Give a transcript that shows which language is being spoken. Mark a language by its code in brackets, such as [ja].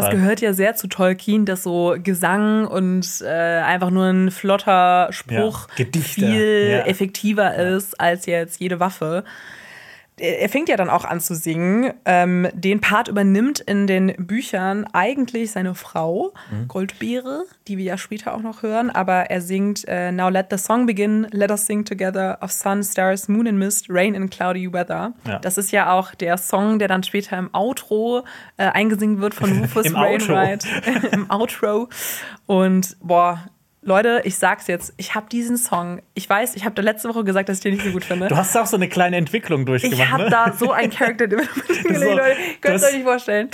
[de] Das gehört ja sehr zu Tolkien, dass so Gesang und einfach nur ein flotter Spruch viel effektiver ist als jetzt jede Waffe. er fängt ja dann auch an zu singen. Den Part übernimmt in den Büchern eigentlich seine Frau, Goldbeere, die wir ja später auch noch hören. Aber er singt [en] Now let the song begin, let us sing together of sun, stars, moon and mist, rain and cloudy weather. [de] Ja. Das ist ja auch der Song, der dann später im Outro eingesungen wird von Rufus Wainwright. Im Outro. Und boah, Leute, ich sag's jetzt, ich habe diesen Song, ich weiß, ich habe da letzte Woche gesagt, dass ich den nicht so gut finde. Du hast auch so eine kleine Entwicklung durchgemacht. Ich habe da so einen Charakter drin. Könnt ihr euch nicht vorstellen.